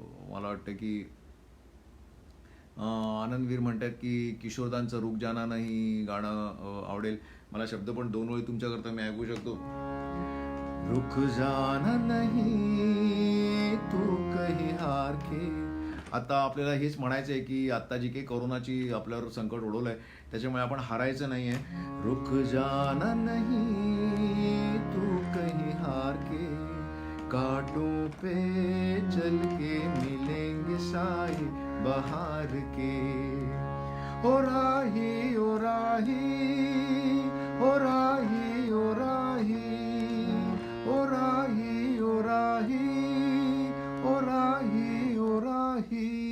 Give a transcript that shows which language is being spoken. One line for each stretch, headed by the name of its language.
Marathi: मला वाटतं की आनंदवीर म्हणतात की किशोरदांचं रुक जाना नाही गाणं आवडेल. मला शब्द पण 2 ओळी तुमच्याकरता मी ऐकू शकतो.
Hindi: रुक जाना नहीं तू कहीं हार के.
Marathi: आता आपल्याला हेच म्हणायचं आहे की आता जी काही कोरोनाची आपल्यावर संकट ओढवलं आहे त्याच्यामुळे आपण हारायचं नाही आहे.
Hindi: रुक जाना नहीं तू कहीं हार के, कांटों पे चल के मिलेंगे साए बहार के. ओ राही ओ राही ओ राही ओ राही ओ राही ओ राही ओ राही ओ राही.